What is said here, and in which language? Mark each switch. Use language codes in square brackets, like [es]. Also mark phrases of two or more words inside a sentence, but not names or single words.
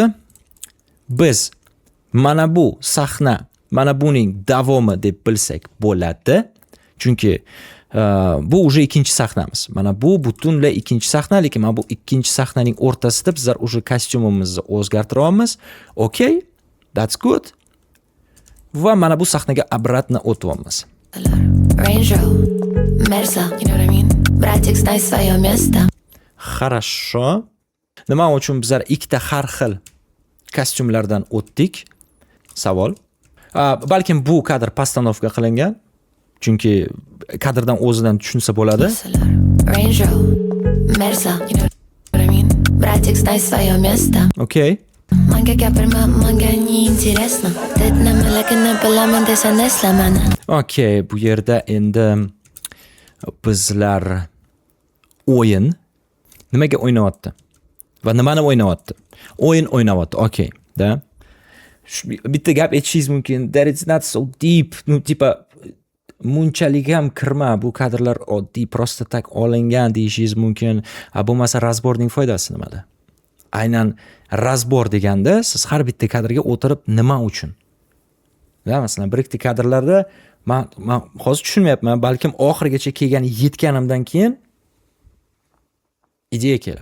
[uz] Biz mana bu sahna, mana buning davomi deb bilsak bo'ladi. Chunki bu уже ikkinchi sahnamiz. Mana bu butunlay ikkinchi sahna, lekin mana bu ikkinchi sahnaning o'rtasida bizlar уже kostyumimizni o'zgartiryapmiz. [en] Okay, that's good. [uz] Va mana bu sahnaga обратно o'tyapmiz. [en] Range Rover, Mersa, you know what I mean? [ru] Bratix nice свое место. Хорошо. [uz] Nima uchun bizlar ikkita har xil kostyumlardan o'tdik? Savol. Balkim bu kadr postanovka qilingan. Chunki kadrdan o'zidan tushunsa bo'ladi. [en] Range Rover, Mersa, you know what I mean? [ru] Bratix nice свое место. [uz] Okay. Manga gapirma, manga [ru] не интересно. [uz] Ded nimaligini bilaman desa neslamani. Okay, bu yerda endi bizlar o'yin nimaga o'ynayapti? Va nimani o'ynayapti? O'yin o'ynayapti. Okay, da. Bitta gap aytishingiz mumkin. [en] That it's not so deep. [uz] Ну, tipa munchalik ham kirma, bu kadrlar oddiy [ru] просто так [uz] olingan deyishingiz mumkin. Bo'lmasa razborning foydasi nimada? Aynan razbor deganda siz har bitta kadrga o'tirib nima uchun? Da, masalan, bir ikkita kadrlarda men hozir tushunmayapman, balkim oxirigacha yetganimdan keyin ideya kelar.